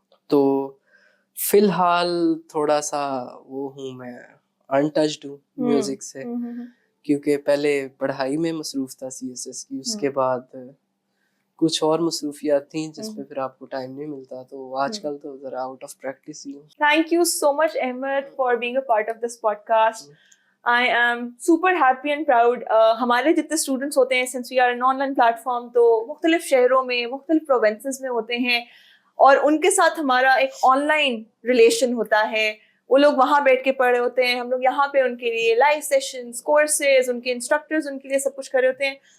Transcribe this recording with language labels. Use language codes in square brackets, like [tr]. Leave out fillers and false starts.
[ur] تو فی الحال تھوڑا سا وہ ہوں, میں انٹچڈ ہوں میوزک سے, کیونکہ پہلے پڑھائی میں مصروف تھا CSS کی, اس کے بعد کچھ اور مصروفیات تھیں جس پہ پھر آپ کو ٹائم نہیں ملتا. تو آج کل تو ذرا آؤٹ آف پریکٹس ہی ہوں. [en] Thank you so much Ahmed for being a part of this podcast. I am super happy and proud. [ur] ہمارے جتنے اسٹوڈنٹس ہوتے ہیں, [en] since we are an online platform, [ur] تو مختلف شہروں میں, مختلف پروونسز میں ہوتے ہیں, اور ان کے ساتھ ہمارا ایک آن لائن ریلیشن ہوتا ہے. وہ لوگ وہاں بیٹھ کے پڑھ رہے ہوتے ہیں, ہم لوگ یہاں پہ ان کے لیے لائیو سیشنز, کورسز, ان کے انسٹرکٹرز ان کے لیے سب کچھ کر رہے ہوتے ہیں.